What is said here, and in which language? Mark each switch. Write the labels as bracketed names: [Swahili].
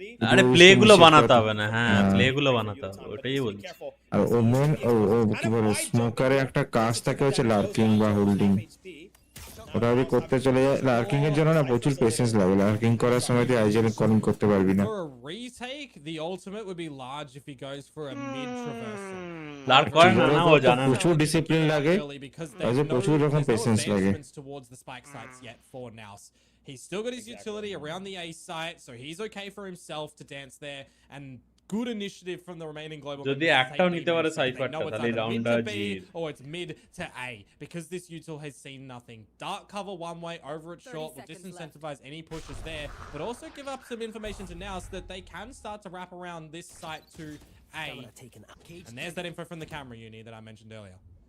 [Bangla] আরে প্লে গুলো বানাতে হবে না, হ্যাঁ প্লে গুলো বানাতে হবে, ওটাই বলছি। আর ও মেন ও কি বলে স্মোকারে একটা কাজ থাকে হচ্ছে লার্কিং বা হোল্ডিং, ওটা যদি করতে চলে যায় লার্কিং এর জন্য না প্রচুর পেশেন্স লাগে, লার্কিং করার সময় তুই আইজিএল কলিং করতে পারবি না। [English] The ultimate would be large if he goes for a mid traversal. [Bangla] Lark করে না না ও জানে না, প্রচুর ডিসিপ্লিন লাগে, প্রচুর রকম পেশেন্স লাগে। [English] towards the spike sites yet for NAOS. He's still got his utility around the A site, so he's okay for himself to dance there. And good initiative from the remaining global. [Bangla] যদি একটাও নিতে পারে সাইফারটা তাহলে রাউন্ডটা জিত [English] or it's mid to A because this util has seen nothing. Dark cover one way over it short will disincentivize any pushes there, but also give up some information to NAOS that they can start to wrap around this site to A. And there's that info from the camera uni that I mentioned earlier.